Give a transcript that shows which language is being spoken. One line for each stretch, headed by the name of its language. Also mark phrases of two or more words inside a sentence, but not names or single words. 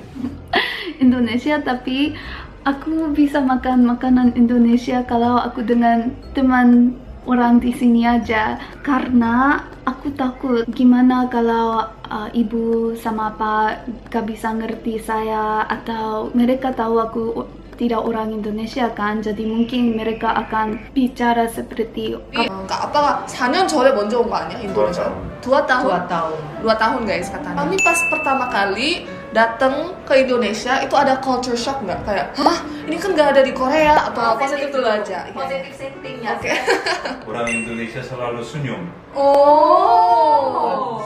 Indonesian: Indonesia, tapi aku bisa makan makanan Indonesia kalau aku dengan teman orang di sini aja, karena aku takut gimana kalau ibu sama pak gak bisa ngerti saya, atau mereka tahu aku tidak orang Indonesia kan, jadi mungkin mereka akan bicara seperti
Korean: 그러니까 아빠가 4년 전에 먼저 온 거 아니야, 인도네시아?
Indonesian: 2 tahun guys katanya. Kami pas pertama kali datang ke Indonesia itu ada
English: culture shock
Indonesian: nggak? Kayak, hah, ini kan nggak ada di Korea atau positif dulu aja. positif settingnya. Oke. Orang Indonesia selalu senyum. Oh.